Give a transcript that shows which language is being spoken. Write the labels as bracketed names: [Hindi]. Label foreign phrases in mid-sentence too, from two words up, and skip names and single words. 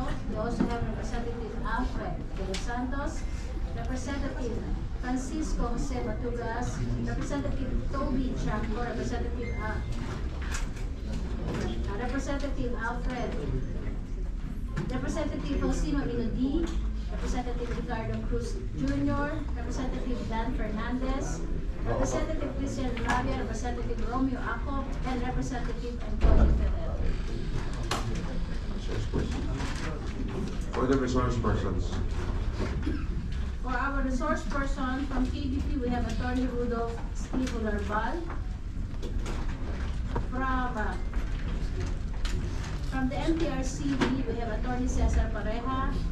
[English] We also have Representative Alfred de los Santos, Representative Francisco Jose Matugas, Representative Toby Chanco, Representative Alfred, Representative Faustino Inodi, Representative Ricardo Cruz Jr., Representative Dan Fernandez, Representative Christian Rabia, Representative Romeo Acop, and Representative Antonio Ferrer. For the resource persons. For our resource person from KBP, we have Attorney Rudolph Steve Olarbal. From the MTRCB, we have Attorney Cesar Pareja.